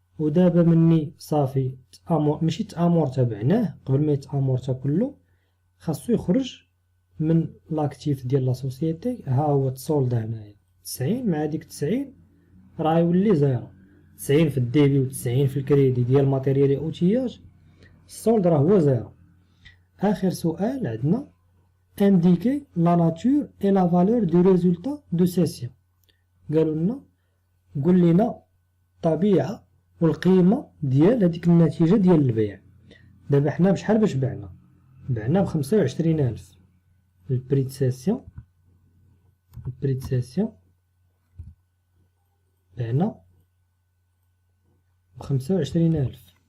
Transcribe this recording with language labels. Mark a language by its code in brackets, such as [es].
[ar] ودابا مني صافي ماشي تامورتا بعناه، قبل ما يتامورتا كله خاصو يخرج من لاكتيف ديال لا سوسيتي. ها هو تصولدا هنايا 90 مع ديك 90 راه يولي زيرو. 90 في الديبي و 90 في الكريدي ديال ماتيريال اوتياج، السولد راه هو زيرو. اخر سؤال عندنا [fr] indiquer la nature et la valeur du résultat de session. [ar] قالوا لنا قول لنا الطبيعه والقيمه ديال هذيك النتيجه ديال البيع. دابا حنا بشحال باش بعنا؟ بعنا ب25,000. البري دو سيسيون بعنا ب25,000.